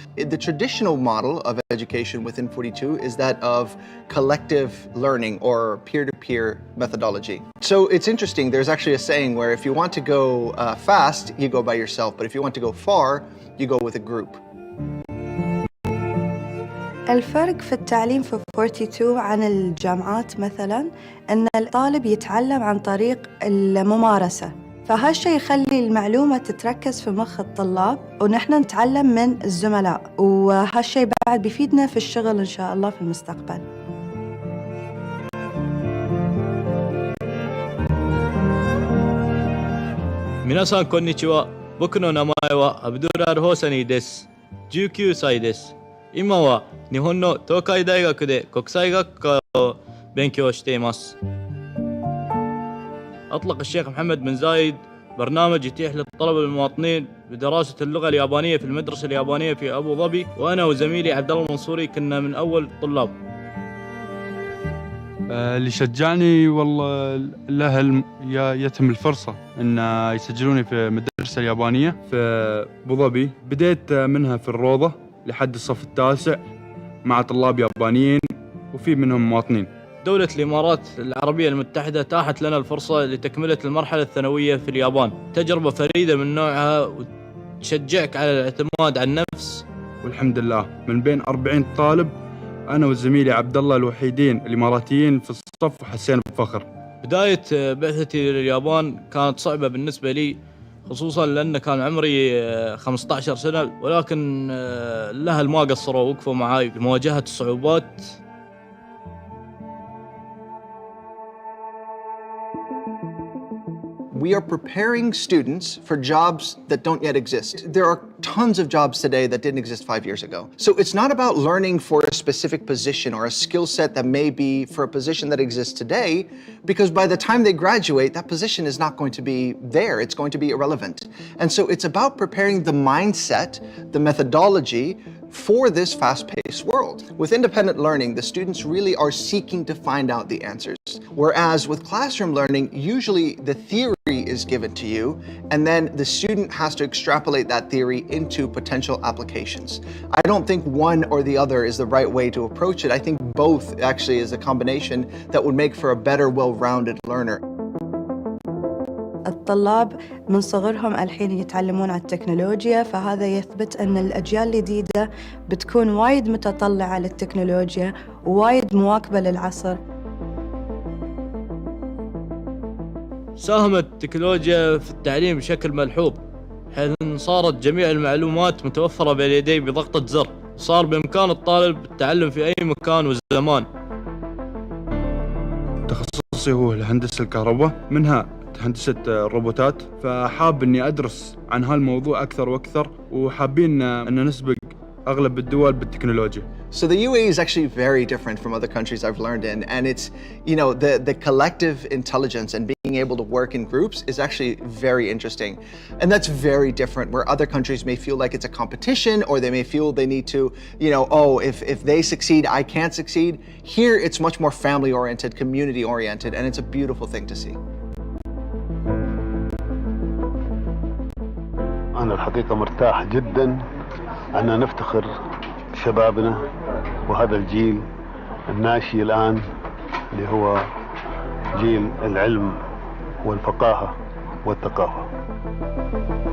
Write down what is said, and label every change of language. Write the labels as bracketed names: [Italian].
[English] The traditional model of education within 42 is that of collective learning or peer-to-peer methodology. So it's interesting, there's actually a saying where if you want to go fast, you go by yourself, but if you want to go far, you go with a group. [Arabic] الفرق في التعليم في 42 عن الجامعات مثلاً أن الطالب يتعلم عن طريق الممارسة، فهالشي يخلي المعلومة تتركز في مخ الطلاب ونحن نتعلم من الزملاء، وهالشي بعد بيفيدنا في الشغل إن شاء الله في المستقبل. [Japanese] 皆さんこんにちは。僕の名前はアブドゥラール・ホーサニーです。19歳です。今は日本の東海大学で国際学科を勉強しています. [Arabic] أطلق الشيخ محمد بن زايد برنامج يتيح للطلبة المواطنين بدراسة اللغة اليابانية في المدرسة اليابانية في أبو ظبي، وأنا وزميلي عبد الله المنصوري كنا من أول الطلاب. اللي شجعني والله الأهل يتم الفرصة إن يسجلوني في المدرسة اليابانية في أبو ظبي. بديت منها في الروضة لحد الصف التاسع مع طلاب يابانيين وفي منهم مواطنين. دولة الإمارات العربية المتحدة تاحت لنا الفرصة لتكملة المرحلة الثانوية في اليابان. تجربة فريدة من نوعها وتشجعك على الاعتماد على النفس. والحمد لله من بين 40 طالب أنا وزميلي عبد الله الوحيدين الإماراتيين في الصف وحسينا بفخر. بداية بعثتي لليابان كانت صعبة بالنسبة لي، خصوصاً لأن كان عمري 15 سنة، ولكن الأهل ما قصروا وقفوا معاي بمواجهة الصعوبات. [English] We are preparing students for jobs that don't yet exist. There are tons of jobs today that didn't exist 5 years ago. So it's not about learning for a specific position or a skill set that may be for a position that exists today, because by the time they graduate, that position is not going to be there. It's going to be irrelevant. And so it's about preparing the mindset, the methodology for this fast-paced world. With independent learning, the students really are seeking to find out the answers. Whereas with classroom learning, usually the theory is given to you, and then the student has to extrapolate that theory into potential applications. I don't think one or the other is the right way to approach it. I think both actually is a combination that would make for a better, well-rounded learner. [Arabic] الطلاب من صغرهم الحين يتعلمون على التكنولوجيا، فهذا يثبت أن الأجيال الجديدة بتكون وايد متطلعة للتكنولوجيا ووايد مواكبة للعصر. ساهمت التكنولوجيا في التعليم بشكل ملحوظ، حيث صارت جميع المعلومات متوفرة بين يديه بضغطة زر. صار بإمكان الطالب التعلم في أي مكان وزمان. تخصصي هو هندسة الكهرباء، منها هندسة الروبوتات، فحاب إني أدرس عن هالموضوع أكثر وأكثر، وحابين أن نسبق أغلب الدول بالتكنولوجيا. [English] So the UAE is actually very different from other countries I've learned in, and it's, you know, the collective intelligence and being able to work in groups is actually very interesting. And that's very different where other countries may feel like it's a competition, or they may feel they need to, you know, oh, if they succeed, I can't succeed. Here it's much more family oriented, community oriented, and it's a beautiful thing to see. [Arabic] أنا الحقيقة مرتاح جدا أن نفتخر شبابنا وهذا الجيل الناشئ الآن اللي هو جيل العلم والفقاهة والثقافة.